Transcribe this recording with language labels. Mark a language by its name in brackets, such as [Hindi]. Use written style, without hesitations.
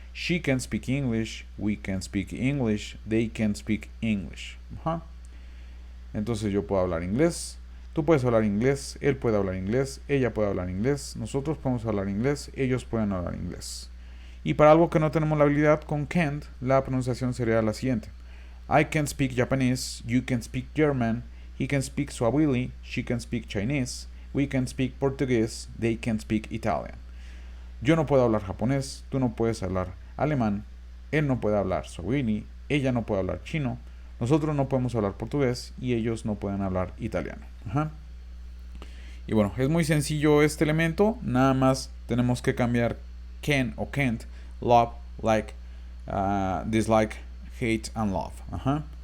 [English] She can speak English. We can speak English. They can speak English. Ajá. [Spanish] Entonces yo puedo hablar inglés, tú puedes hablar inglés, él puede hablar inglés, ella puede hablar inglés, nosotros podemos hablar inglés, ellos pueden hablar inglés. Y para algo que no tenemos la habilidad, con can't, la pronunciación sería la siguiente. [English] I can speak Japanese, you can speak German, he can speak Swahili, she can speak Chinese, we can speak Portuguese, they can speak Italian. [Spanish] Yo no puedo hablar japonés, tú no puedes hablar alemán, él no puede hablar Swahili, ella no puede hablar chino, nosotros no podemos hablar portugués y ellos no pueden hablar italiano. Ajá. Y bueno, es muy sencillo este elemento. Nada más tenemos que cambiar can o can't, love, like, dislike, hate and love. Ajá.